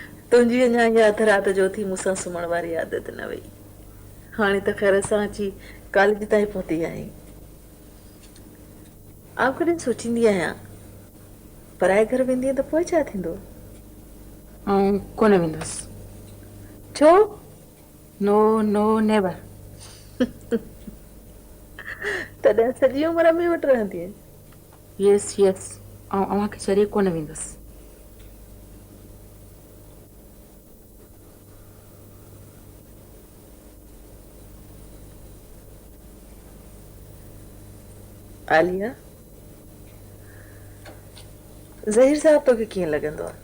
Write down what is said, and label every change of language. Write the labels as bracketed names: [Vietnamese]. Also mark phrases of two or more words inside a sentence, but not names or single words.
[Sindhi] तुंहिंजी अञा यादि राति जो थी मूंसां सुम्हण वारी आदत न वई। हाणे त ख़ैर सां अची कॉलेज ताईं पहुती आहीं। आउं कॾहिं सोचींदी आहियां पराए घर वेंदीअ त पोइ छा थींदो? ऐं कोन वेंदसि। छो? [English] no no never. [Sindhi] तॾहिं सॼी उमिरि में वटि रहंदीअ? [English] yes yes, [Sindhi] ऐं अव्हांखे छॾे कोन वेंदसि। आलिया, ज़हीर साहब तोखे कीअं लॻंदो आहे?